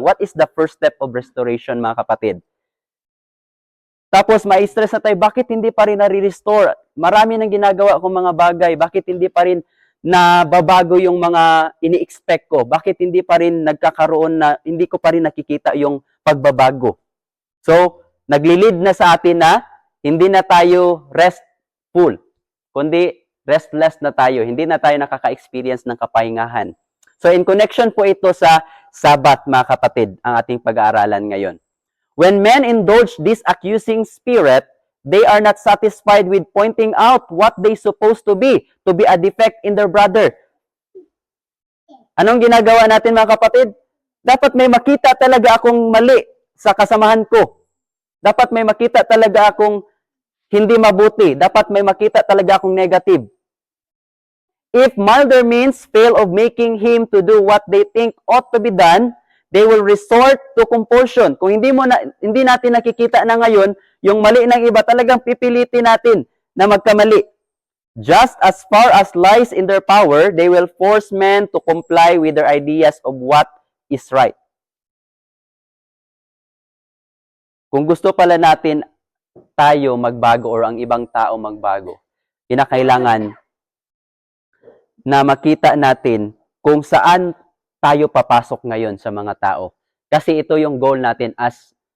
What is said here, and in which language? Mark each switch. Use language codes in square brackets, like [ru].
[en] What is the first step of restoration, [tl] mga kapatid? Tapos, ma-stress na tayo, bakit hindi pa rin nare-restore? Marami nang ginagawa akong mga bagay, bakit hindi pa rin nababago yung mga ini-expect ko? Bakit hindi pa rin hindi ko pa rin nakikita yung pagbabago? So, naglilid na sa atin na hindi na tayo restful, kundi restless na tayo. Hindi na tayo nakaka-experience ng kapahingahan. So, in connection po ito sa Sabat, mga kapatid, ang ating pag-aaralan ngayon. [en] When men indulge this accusing spirit, they are not satisfied with pointing out what they supposed to be a defect in their brother. [tl] Anong ginagawa natin, mga kapatid? Dapat may makita talaga akong mali sa kasamahan ko. Dapat may makita talaga akong hindi mabuti. Dapat may makita talaga akong negative. [en] If milder means fail of making him to do what they think ought to be done, they will resort to compulsion. [tl] Kung hindi natin nakikita na ngayon, yung mali ng iba, talagang pipilitin natin na magkamali. [en] Just as far as lies in their power, they will force men to comply with their ideas of what is right. [tl] Kung gusto pala natin tayo magbago or ang ibang tao magbago, kinakailangan na makita natin kung saan tayo papasok ngayon sa mga tao. Kasi ito yung goal natin as